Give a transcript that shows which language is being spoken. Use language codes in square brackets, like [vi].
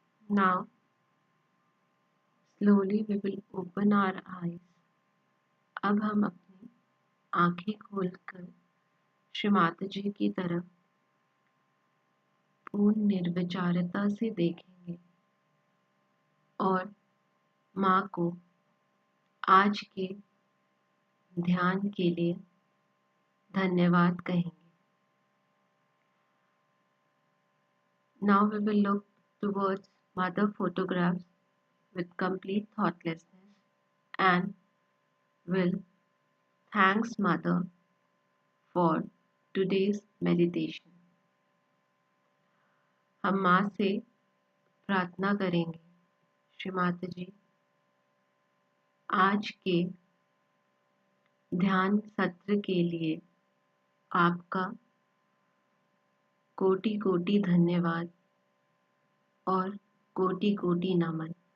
[en] Now, slowly we will open our eyes. [hi] अब हम अपनी आंखें खोलकर श्री माताजी की तरफ पूर्ण निर्विचारता से देखेंगे और माँ को आज के ध्यान के लिए धन्यवाद कहेंगे. [en] Now we will look towards mother photographs with complete thoughtlessness and will thanks mother for today's meditation. [hi] हम माँ से प्रार्थना करेंगे, श्री माता जी, आज के ध्यान सत्र के लिए आपका कोटि कोटि धन्यवाद और कोटि कोटि नमन.